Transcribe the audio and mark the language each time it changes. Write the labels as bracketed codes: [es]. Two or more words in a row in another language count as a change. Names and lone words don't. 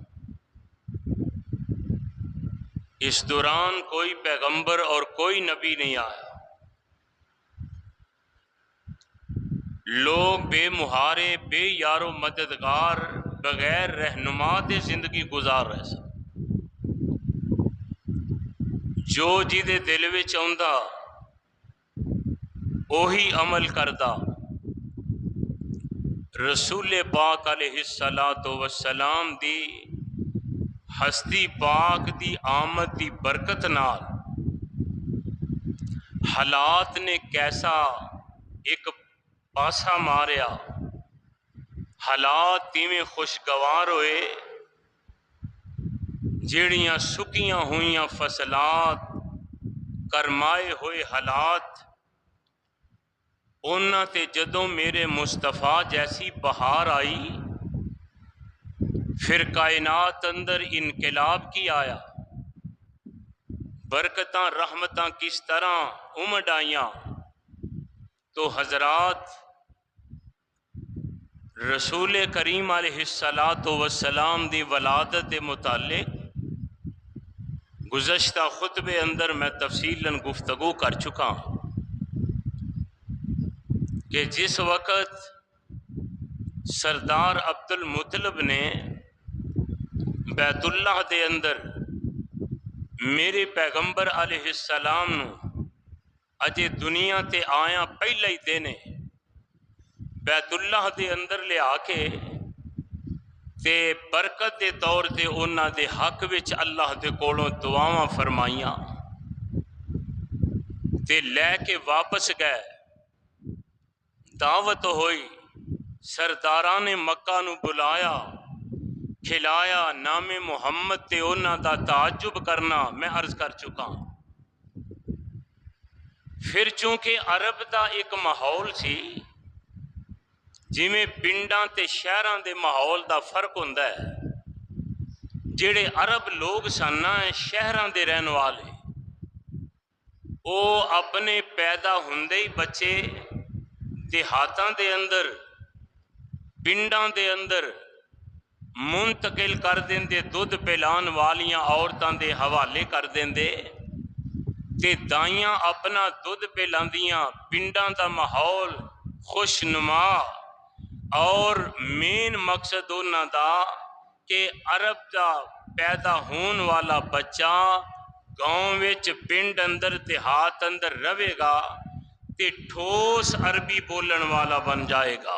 [pa] اس دوران کوئی پیغمبر اور کوئی نبی نہیں آیا، لوگ بے مہارے، بے یار و مددگار، بغیر رہنما دے زندگی گزار رہے سن۔ جو جی دے دل وچ آندا اوہی عمل کردا۔ رسول پاک علیہ السلام دی ہستی پاک دی آمد دی برکت نال حالات نے کیسا ایک پاسا ماریا، حالات تیویں خوشگوار ہوئے جیڑیاں سکیاں ہوئیاں فصلات، کرمائے ہوئے حالات، انہاں تے جدوں میرے مصطفیٰ جیسی بہار آئی، پھر کائنات اندر انقلاب کی آیا، برکتاں رحمتاں کس طرح امڈ آئیاں۔ تو حضرات، رسول کریم علیہ السلام دی ولادت دے متعلق گزشتہ خطبے اندر [ur] میں تفصیلاً گفتگو کر چکا ہوں کہ جس وقت [pa] سردار عبد المطلب نے بیت اللہ دے اندر میرے پیغمبر علیہ السلام نو اجے دنیا تے آیا پہلا ہی دن بیت اللہ دے اندر لے آ کے تے برکت دے طور تے انہاں دے حق وچ اللہ دے کولوں دعاواں فرمائیاں تے لے کے واپس گئے. دعوت ہوئی، سرداران مکہ نو بلایا، کھلایا، نام محمد تے انہاں دا تعجب کرنا میں عرض کر چکا. پھر چونکہ عرب دا ایک ماحول سی، جویں پنڈاں تے شہراں دے ماحول دا فرق ہوندا ہے. جڑے عرب لوگ سن نا شہراں دے رہن والے، او اپنے پیدا ہوندے ہی بچے دیہاتاں دے اندر پنڈاں دے اندر منتقل کر دیندے، دودھ پلان والیاں عورتاں دے حوالے کر دیندے تے دائیاں اپنا دودھ پلاندیاں. پنڈاں دا ماحول خوش نما اور مین مقصد انہاں دا کہ عرب دا پیدا ہون والا بچہ گاؤں وچ پنڈ اندر دیہات اندر رہے گا تے ٹھوس عربی بولن والا بن جائے گا.